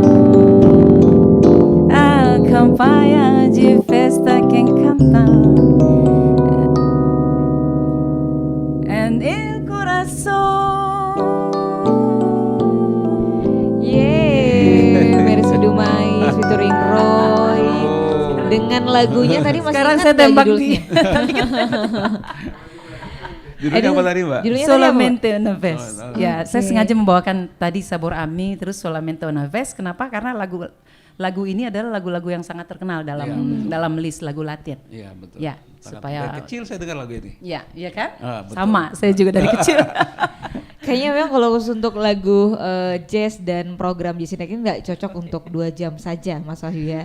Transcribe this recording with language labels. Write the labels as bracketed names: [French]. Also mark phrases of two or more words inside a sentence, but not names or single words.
[Spanish] Al campaña de fiesta que encantan en el corazón. [Indonesian] Mercy Dumais featuring Roy dengan lagunya tadi masih Sekarang ingat saya nggak tembak judulnya? Judulnya apa tadi, Mbak? Judulnya Solamente una vez. Oh, Ya, saya Oke. sengaja membawakan tadi Sabor Ami terus Solamente una vez. Kenapa? Karena lagu ini adalah lagu-lagu yang sangat terkenal dalam list lagu Latin. Iya, betul. Ya, Sangat- supaya dari kecil saya dengar lagu ini. Ya, iya kan? Betul. Sama, saya juga dari kecil. Kayaknya memang kalau khusus untuk lagu jazz dan program Jazz Night ini nggak cocok untuk 2 jam saja, Mas Wahyu ya.